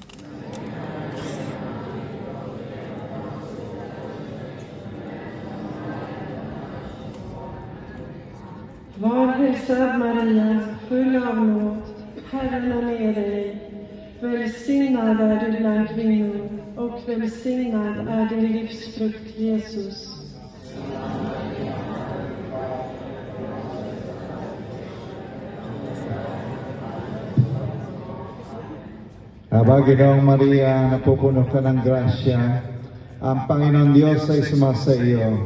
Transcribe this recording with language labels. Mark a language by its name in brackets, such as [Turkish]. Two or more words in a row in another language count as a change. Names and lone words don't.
[Swedish] Var hälsad Maria, full av nåd, Herren är med dig. Välsignad är du bland kvinnor, och välsignad är din livsfrukt, Jesus. [Filipino] Ginoong Maria, napupuno ka ng grasya, ang Panginoon Diyos ay sumasa iyo.